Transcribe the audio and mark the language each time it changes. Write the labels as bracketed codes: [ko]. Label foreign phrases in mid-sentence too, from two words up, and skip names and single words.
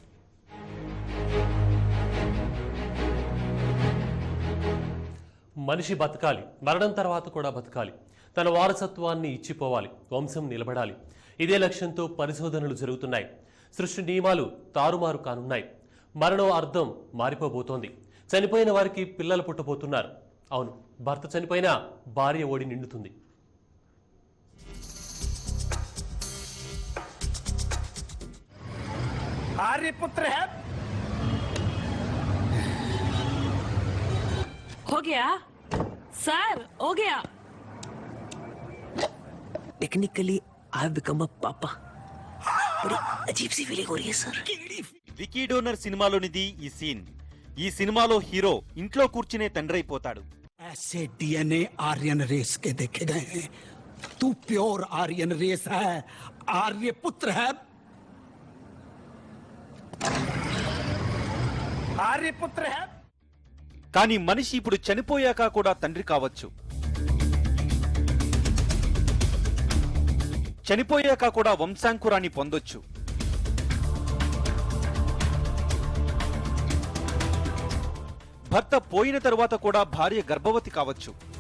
[te] మనిషి బతకాలి, మరణం తర్వాత కూడా బతకాలి, తన వారసత్వాన్ని ఇచ్చిపోవాలి, వంశం నిలబడాలి. ఇదే లక్ష్యంతో పరిశోధనలు జరుగుతున్నాయి. సృష్టి నియమాలు తారుమారు కానున్నాయి. మరణం అర్థం మారిపోబోతోంది. చనిపోయిన వారికి పిల్లలు పుట్టబోతున్నారు. అవును, భర్త చనిపోయినా భార్య ఓడి నిండుతుంది. [hi] आर्यपुत्र है हो गया सर हो गया [en] technically I have become a papa [hi] बड़ी अजीब सी फीलिंग हो रही है सर [te] వికీ డోనర్ సినిమాలోనిది ఈ సీన్. ఈ సినిమాలో హీరో ఇంట్లో కూర్చునే తండ్రైపోతాడు. [hi] ऐसे डीएनए [en] Aryan race [hi] के देखे गए हैं तू [en] pure Aryan race [hi] है आर्यपुत्र है आर्यपुत्र है [te] కానీ మనిషి ఇప్పుడు చనిపోయాక కూడా తండ్రి కావచ్చు. చనిపోయాక కూడా వంశాంకురాన్ని పొందొచ్చు. భర్త పోయిన తరువాత కూడా భార్య గర్భవతి కావచ్చు.